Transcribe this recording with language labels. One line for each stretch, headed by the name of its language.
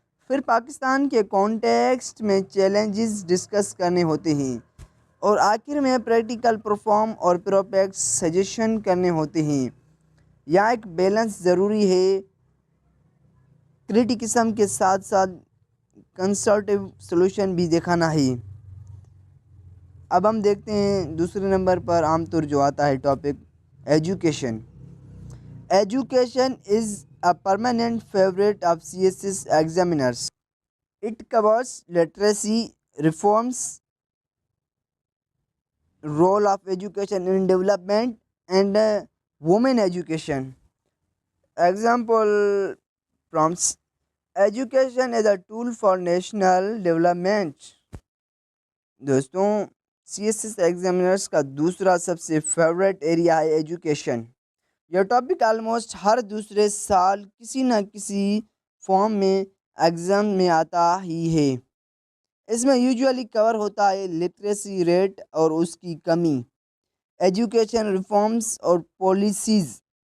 Urdu: پھر پاکستان کے کانٹیکسٹ میں چیلنجز ڈسکس کرنے ہوتے ہیں، اور آخر میں پریکٹیکل پرفارم اور پروسپیکٹس سجیشن کرنے ہوتے ہیں۔ یہاں ایک بیلنس ضروری ہے، کریٹیکزم کے ساتھ ساتھ کنسٹرکٹیو سولوشن بھی دکھانا ہے۔ اب ہم دیکھتے ہیں دوسرے نمبر پر عام طور جو آتا ہے topic, education.
English: Education is a permanent favorite of CSS examiners. It covers literacy, reforms, role of education in development, and women education. Example prompts: education is a tool for national development.
Urdu: دوستوں، C S S ایگزامینرس کا دوسرا سب سے favourite area ہے education. یہ topic almost ہر دوسرے سال کسی نہ کسی فارم میں ایگزام میں آتا ہی ہے۔ اس میں یوجولی کور ہوتا ہے لٹریسی ریٹ اور اس کی کمی، ایجوکیشن ریفارمز اور پالیسیز،